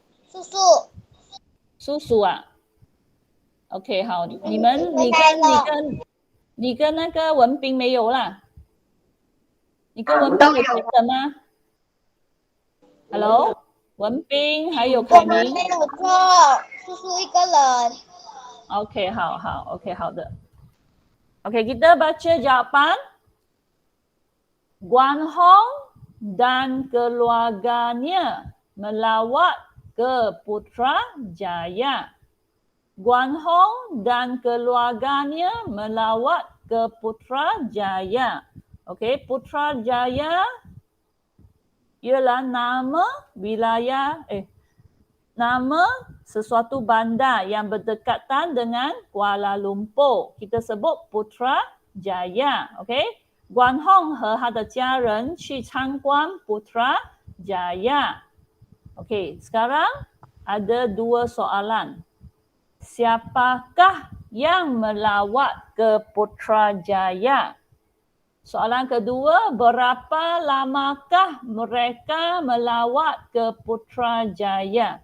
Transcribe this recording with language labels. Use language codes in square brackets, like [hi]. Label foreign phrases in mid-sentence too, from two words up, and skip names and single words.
[zh] 叔叔啊。OK， 好，你跟那个文斌没有啦？你跟文斌有确诊吗 ？Hello？文斌还有凯明，没有错，叔叔一个人。 OK， 好 ，OK， 好的。OK， [ms] kita baca jawapan. Guan Hong dan keluarganya melawat ke Putrajaya. Guan Hong dan keluarganya melawat ke Putrajaya. Okey, Putrajaya ialah nama wilayah nama sesuatu bandar yang berdekatan dengan Kuala Lumpur. Kita sebut Putrajaya. Okey. Guan Hong [zh] 和他的家人去参观 [ms] Putrajaya. Okey, sekarang ada dua soalan. Siapakah yang melawat ke Putrajaya? Soalan kedua, berapa lamakah mereka melawat ke Putrajaya?